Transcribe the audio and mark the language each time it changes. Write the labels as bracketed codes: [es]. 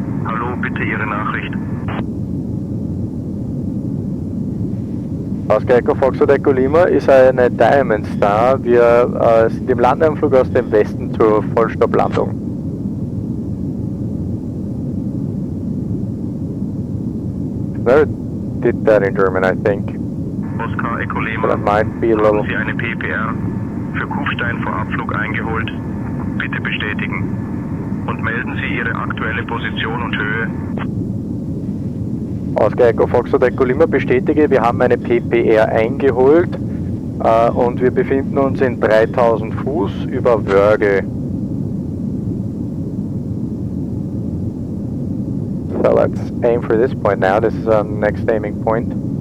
[de] Hallo, bitte Ihre Nachricht. Oscar Echo Foxtrot Echo Lima ist eine Diamond Star. Wir sind im Landeanflug aus dem Westen zur Vollstopplandung. [en] Never did that in German, I think. [de] Oscar Echo Lima, [en] So that might be a little... [de] haben Sie eine PPR für Kufstein vor Abflug eingeholt? Bitte bestätigen. Und melden Sie Ihre aktuelle Position und Höhe. Oscar Echo Foxtrot Echo Lima, bestätige, wir haben eine PPR eingeholt. Und wir befinden uns in 3000 Fuß über Wörgl. [en] So let's aim for this point now. This is our next aiming point.